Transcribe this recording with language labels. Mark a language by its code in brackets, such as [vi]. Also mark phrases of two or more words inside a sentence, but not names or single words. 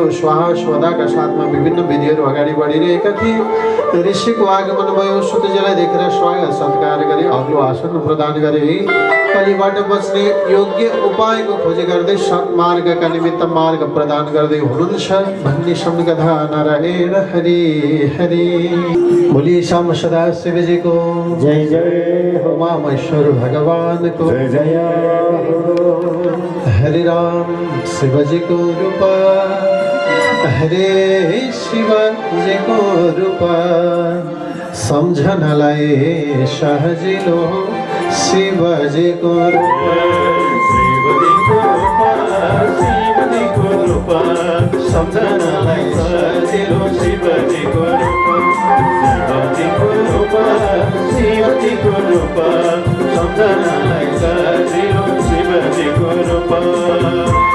[ne] स्वाहा स्वदाका साथमा विभिन्न विधिहरू अगाडि बढिरहेका थिए। ऋषिको आगमन भयो, सुतजीलाई देखेर स्वागत सत्कार गरे, अग्लो आसन प्रदान गरे। कलिबाट बच्ने योग्य उपायको खोजी गर्दै सत्मार्गका निमित्त मार्ग प्रदान गर्दै हुनुहुन्छ भन्ने सम्कथा नारायण हरि हरि। बोलिए श्याम सदा शिवजीको जय जय हो, उमा महेश्वर भगवान को जय जय हो। हरे राम शिवजीको रूप, हरे शिवजीको रूप, सम्झनलाई सजिलो शिवजीको रूप, शिवजीको रूप, शिवजीको रूप, सम्झनलाई सजिलो शिवजीको रूप, शिवजीको रूप, शिवजीको रूप, सम्झनलाई सजिलो शिवजीको रूप।